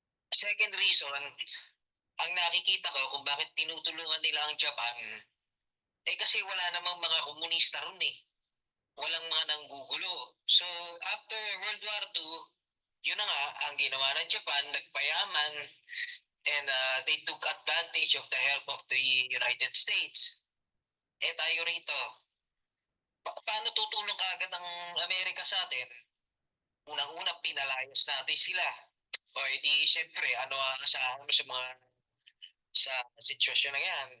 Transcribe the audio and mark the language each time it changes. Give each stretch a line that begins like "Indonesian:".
Filipino: Second reason, ang nakikita ko kung bakit tinutulungan nila ang Japan, kasi wala namang mga komunista ron eh. Walang mga nanggugulo.
English: So, after World War II,
Filipino: yun na nga, ang ginawa ng Japan, nagpayaman,
English: and they took advantage of the help of the United States.
Filipino: Tayo rito, paano tutulong agad ang Amerika sa atin? Unang-una, pinalayas natin sila. O edi, siyempre, ano ang asahan mo sa sitwasyon na yan?